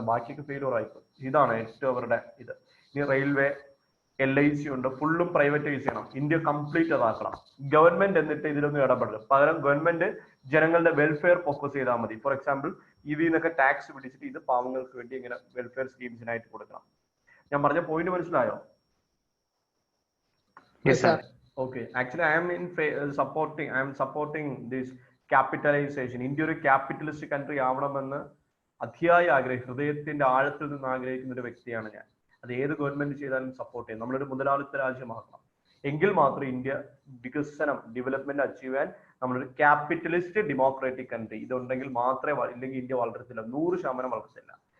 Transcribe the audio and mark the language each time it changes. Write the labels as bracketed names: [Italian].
[Malayalam] ബാക്കിയൊക്കെ ഫെയിലിയർ ആയിപ്പോയി. ഇതാണ് ഏറ്റവും അവരുടെ ഇത്. ഇനി റെയിൽവേ, LIC ഉണ്ട്, ഫുള്ളും പ്രൈവറ്റൈസ് ചെയ്യണം. India complete അതാക്കണം. ഗവൺമെന്റ് എന്നിട്ട് ഇതിലൊന്നും ഇടപെടരുത്. പകരം ഗവൺമെന്റ് ജനങ്ങളുടെ വെൽഫെയർ ഫോക്കസ് ചെയ്താൽ മതി. ഫോർ എക്സാമ്പിൾ നിന്നൊക്കെ ടാക്സ് പിടിച്ചിട്ട് ഇത് പാവങ്ങൾക്ക് വേണ്ടി ഇങ്ങനെ വെൽഫെയർ സ്കീംസിനായിട്ട് കൊടുക്കണം. ഞാൻ പറഞ്ഞ പോയിന്റ് മനസ്സിലായോ? [English] Yes, sir. Okay, actually I am supporting this capitalization. [Malayalam] India ഒരു ക്യാപിറ്റലിസ്റ്റ് കൺട്രി ആവണമെന്ന് അതിയായ ഹൃദയത്തിന്റെ ആഴത്തിൽ നിന്ന് ആഗ്രഹിക്കുന്ന ഒരു വ്യക്തിയാണ് ഞാൻ. അത് ഏത് ഗവൺമെന്റ് ചെയ്താലും സപ്പോർട്ട് ചെയ്യും. നമ്മളൊരു മുതലാളിത്ത രാജ്യമാക്കണം. എങ്കിൽ മാത്രം ഇന്ത്യ വികസനം, ഡെവലപ്മെന്റ് അച്ചീവ് ചെയ്യാൻ നമ്മളൊരു ക്യാപിറ്റലിസ്റ്റ് ഡെമോക്രാറ്റിക് കൺട്രി ഇതുണ്ടെങ്കിൽ മാത്രമേ, ഇല്ലെങ്കിൽ ഇന്ത്യ വളരത്തില്ല, 100% വളർത്തില്ല.